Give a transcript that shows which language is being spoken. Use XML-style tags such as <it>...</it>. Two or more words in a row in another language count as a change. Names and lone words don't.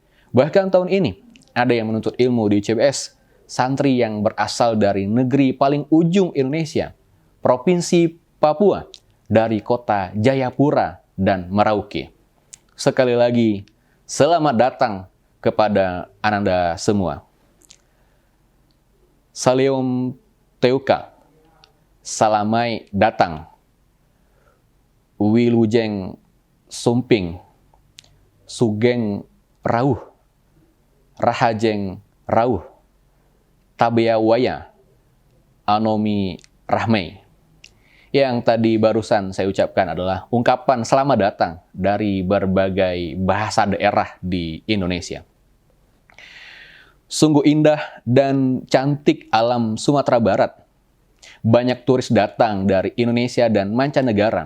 <id>Bahkan tahun ini ada yang menuntut ilmu di ICBS, santri yang berasal dari negeri paling ujung Indonesia, Provinsi Papua, dari kota Jayapura dan Merauke. Sekali lagi, selamat datang kepada Anda semua.</id> <ace>Salam Teuka.</ace> <min>Salamai datang,</min> <su>Wilujeng sumping,</su> <jv>Sugeng rauh,</jv> <ban>Rahajeng rauh,</ban> <su>Tabea waya, Anomi rahmei.</su> <id>Yang tadi barusan saya ucapkan adalah ungkapan selamat datang dari berbagai bahasa daerah di Indonesia. Sungguh indah dan cantik alam Sumatera Barat. Banyak turis datang dari Indonesia dan mancanegara.</id>